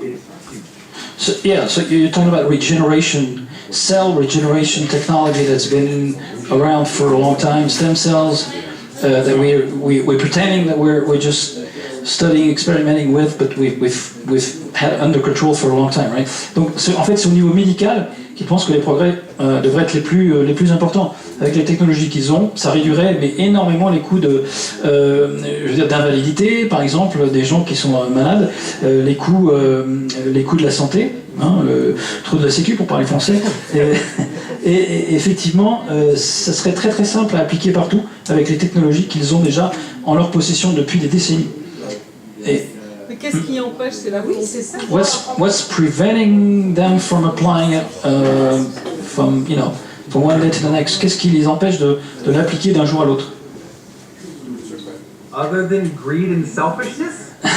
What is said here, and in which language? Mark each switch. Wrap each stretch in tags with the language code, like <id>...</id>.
<en>Is huge. So you're talking about regeneration, cell regeneration technology that's been around for a long time, stem cells that we're pretending that we're just studying, experimenting with, but we've had under control for a long time, right?</en> <fr>Donc en fait c'est au niveau médical qu'ils pensent que les progrès devraient être les plus importants. Avec les technologies qu'ils ont, ça réduirait mais énormément les coûts d'invalidité, par exemple, des gens qui sont malades, les coûts de la santé, hein, le trou de la sécu pour parler français. Et effectivement, ça serait très très simple à appliquer partout avec les technologies qu'ils ont déjà en leur possession depuis des décennies. Mais qu'est-ce qui empêche? C'est la volonté. C'est ça.</fr> <en>What's preventing them from applying it from one day to the next?</en> <fr>Qu'est-ce qui les empêche de l'appliquer d'un jour à l'autre?</fr> <en>Other than greed and selfishness?</en>